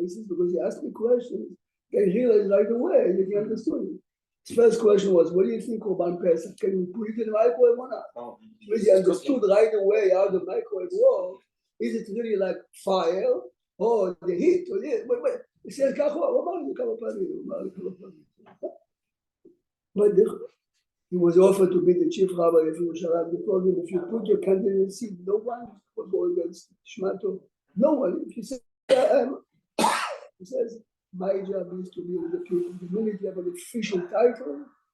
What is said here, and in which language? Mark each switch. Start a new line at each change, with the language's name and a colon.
English: He says, because he asked me questions. I realized right away that he understood it. His first question was, what do you think Korban Pesach? Can you put it in the microwave or not? Oh, He understood right away how the microwave works. Is it really like fire or the heat? Or the, wait. He said,
Hebrew: ככה הוא אמר לי כמה פעמים.
English: But he was offered to be the chief rabbi of Yerushalayim. They told him, if you put your candidacy, no one will go against Shmato. No one. If you say, he says, my job is to be with the people. The minute you have an official title,